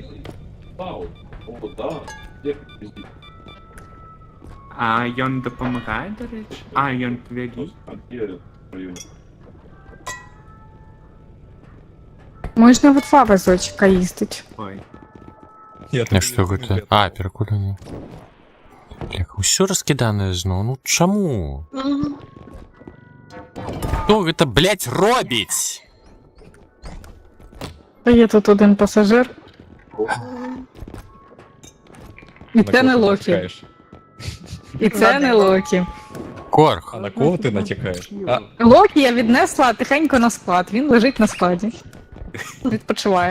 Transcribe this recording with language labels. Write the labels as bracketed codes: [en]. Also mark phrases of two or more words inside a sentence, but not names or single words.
[uk] Вау. О, да. Де пиздіть? А ён допомагає, до речі? А, ён твій. А де в районі? Можна в два вазочка їздить. Ой. А що гэта? А, перекурений. [be] Бляха, усё раскидане зноў. Ну чаму? Мгм. Хто гэта, блять, робіць? [uk] Є тут один пасажир. І це не Локі. І це не Локі. Корх. А на кого ти натякаєш? А, Локі я віднесла тихенько на склад. Він лежить на складі. Відпочиває.